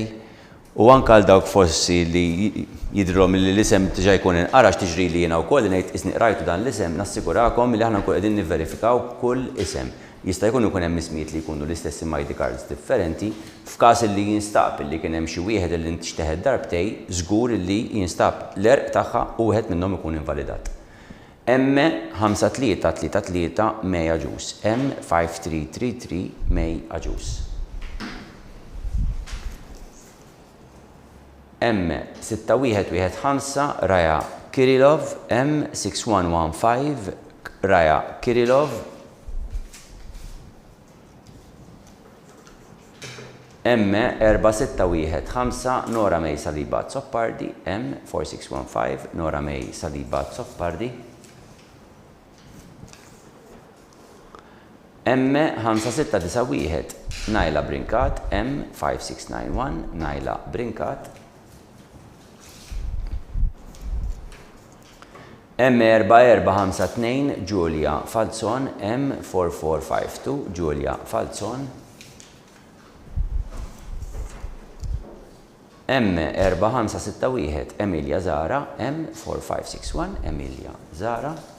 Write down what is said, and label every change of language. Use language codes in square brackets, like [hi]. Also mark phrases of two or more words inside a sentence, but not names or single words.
[mt] U anke għal dawk forsi li jidhrom li l-isem diġà jkun inqara x'tiġri li jiena wkoll ngħid isni qrajtu dan l-isem nassigurakom li aħna nkunu qegħdin nivverifikaw kull isem. Jista' jkun ikun hemm ismijiet li jkunu l-istess [en] ID cards [mt] differenti, f'każ li jinstab li kien hemm xi wieħed li ntixteħed darbtej, żgur li jinstab l-erq tagħha u wieħed minnhom ikun invalidat. M5333 May Aġus, M5333 May Aġus. M6115 Raja Kirillov, M6115 Raja Kirillov. M4615 Nora May Saliba Zoppardi, M4615 Nora May Saliba Zoppardi. M5691 Najla Brinkat, M5691 Najla Brinkat, M4452 Giulia Falzon, M4452 Giulia Falzon, M4561 Emilia Zara, M4561 Emilia Zara,